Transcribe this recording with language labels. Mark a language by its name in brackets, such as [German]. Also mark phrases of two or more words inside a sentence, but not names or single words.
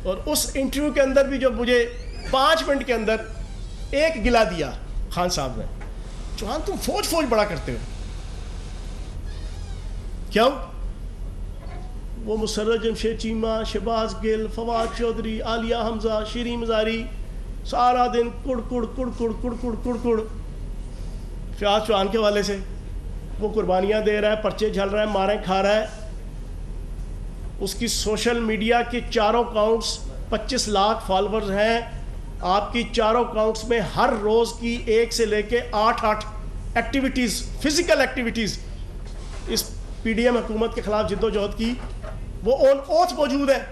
[Urdu] اور اس انٹرویو کے اندر بھی جو مجھے 5 منٹ کے اندر ایک گلا دیا خان صاحب نے، چوہان تم فوج بڑا کرتے ہو. کیوں؟ وہ مسرت جمشید چیمہ، شہباز گل، فواد چودھری، عالیہ حمزہ، شیرین مزاری، سارا دن کڑ کڑ کڑ کڑ کڑ کڑ کڑ کڑ. فیاض چوہان کے والے سے وہ قربانیاں دے رہا ہے، پرچے جھل رہا ہے، ماریں کھا رہا ہے. اس کی [English] social media [Urdu] کے چاروں اکاؤنٹس 25 لاکھ فالورز ہیں. آپ کی چاروں اکاؤنٹس میں ہر روز کی 1 سے لے کے 8 ایکٹیویٹیز، [English] physical activities [Urdu] اس پی ڈی ایم حکومت کے خلاف جد و جہد کی، وہ [English] on oath [Urdu] موجود ہے.